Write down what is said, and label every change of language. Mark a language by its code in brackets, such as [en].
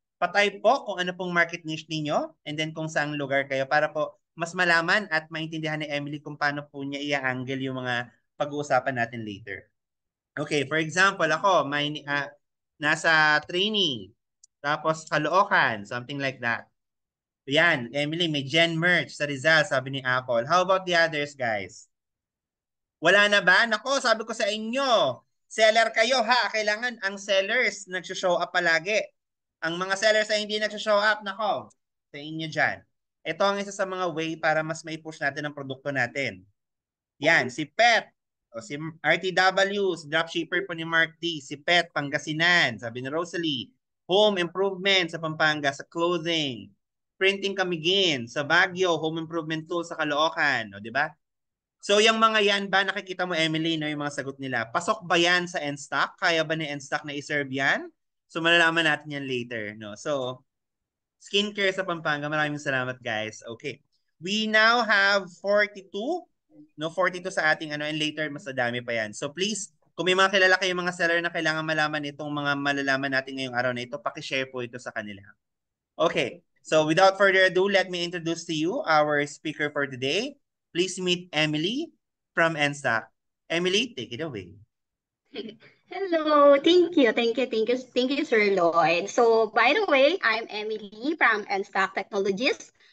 [tl] Patype po kung ano pong market niche ninyo and then kung saang lugar kayo para po mas malaman at maintindihan ni Emily kung paano po niya i-angle yung mga pag-uusapan natin later. [en] Okay, for example, ako, nasa training, tapos Caloocan, something like that. [tl] Yan, Emily, may Gen Merch sa Rizal, sabi ni Apple. [en] How about the others, guys? [tl] Wala na ba? Nako, sabi ko sa inyo, seller kayo ha. Kailangan ang sellers nagsho-show up palagi. Ang mga sellers ay hindi nagsho-show up, nako, sa inyo dyan. Ito ang isa sa mga way para mas mai-push natin ang produkto natin. Yan, si Pet, o si RTW, si dropshipper po ni Mark D, si Pet, Pangasinan, sabi ni Rosalie, home improvement sa Pampanga, sa clothing, printing kamigin, sa Baguio, home improvement tool sa Caloocan, o di ba? So yung mga yan ba, nakikita mo Emily, no, yung mga sagot nila, pasok ba yan sa Enstock? Kaya ba ni Enstock na i-serve yan? So malalaman natin yan later, no? So, skincare sa Pampanga, maraming salamat guys. Okay. [en] We now have 42, [tl] no, 42 sa ating ano, and later mas dami pa yan. So please, kung may mga kilala kayong mga seller na kailangan malaman itong mga malalaman natin ngayong araw na ito, paki-share po ito sa kanila. Okay. [en] So without further ado, let me introduce to you our speaker for today. Please meet Emily from NSTAC. Emily, take it away. Hello, thank you, Sir Lloyd. So, by the way, I'm Emily from NSTAC Technologies.